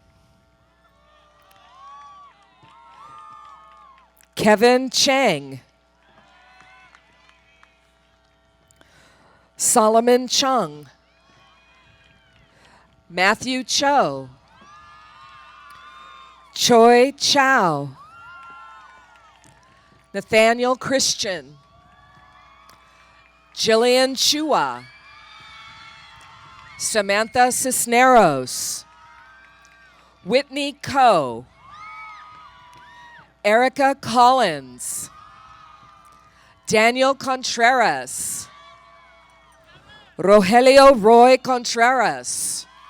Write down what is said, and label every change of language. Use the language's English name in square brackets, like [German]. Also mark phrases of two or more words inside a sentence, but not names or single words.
[English] Kevin Chang, Solomon Chung, Matthew Cho, Choi Chow, Nathaniel Christian, Jillian Chua, Samantha Cisneros, Whitney Coe, Erica Collins, Daniel Contreras, Rogelio Roy Contreras,